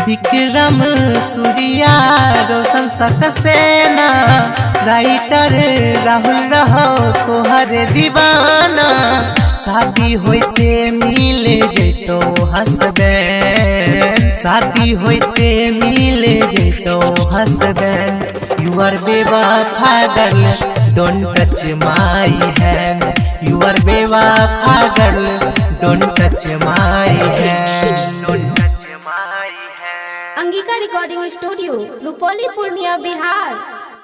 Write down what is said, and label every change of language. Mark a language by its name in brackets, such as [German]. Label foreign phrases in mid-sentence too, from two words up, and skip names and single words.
[Angika] विक्रम सूर्या रोशन सक्सेना, राइटर राहुल रहो तोहर दीवाना। शादी होते मिल जैतो हसबैंड, शादी होते मिल जैतो हसबैंड। [English] You are bewafa girl don't touch my hand, You are bewafa girl don't touch my hand, don't touch my hand. [Angika] अंगिका रिकॉर्डिंग स्टूडियो रुपौली पूर्णिया बिहार।